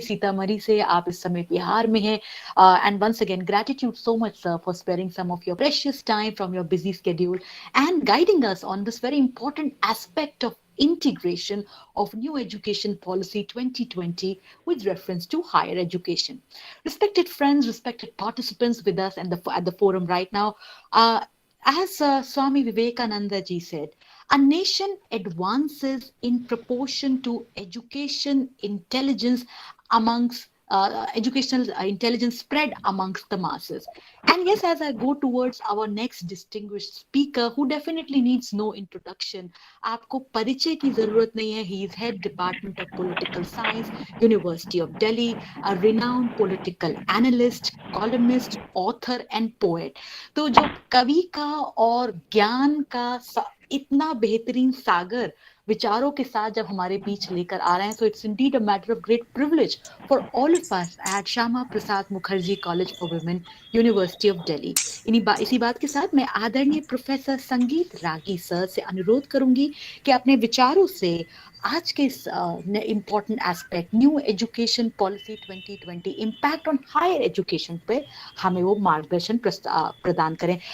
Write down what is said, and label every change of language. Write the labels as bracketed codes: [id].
[en] सीतामढ़ी से आप इस समय बिहार में हैं. And once again gratitude so much sir for sparing some of your precious time from your busy schedule and guiding us on this very important aspect of integration of new education policy 2020 with reference to higher education. Respected friends, respected participants with us at the forum right now, as Swami Vivekananda ji said, a nation advances in proportion to education intelligence amongst educational intelligence spread amongst the masses. And yes, as I go towards our next distinguished speaker, who definitely needs no introduction, आपको परिचय की जरूरत नहीं है. He is head department of political science, University of Delhi, a renowned political analyst, columnist, author and poet. तो जो कवि का और ज्ञान का इतना बेहतरीन सागर विचारों के साथ जब हमारे बीच लेकर आ रहे हैं, so it's indeed a matter of great privilege for all of us at Shyama Prasad Mukherjee College for Women, University of Delhi. [hi] इसी बात के साथ मैं आदरणीय प्रोफेसर संगीत रागी सर से अनुरोध करूंगी कि अपने विचारों से आज के इस important aspect new education policy 2020 impact on higher education पे हमें वो मार्गदर्शन प्रदान करें.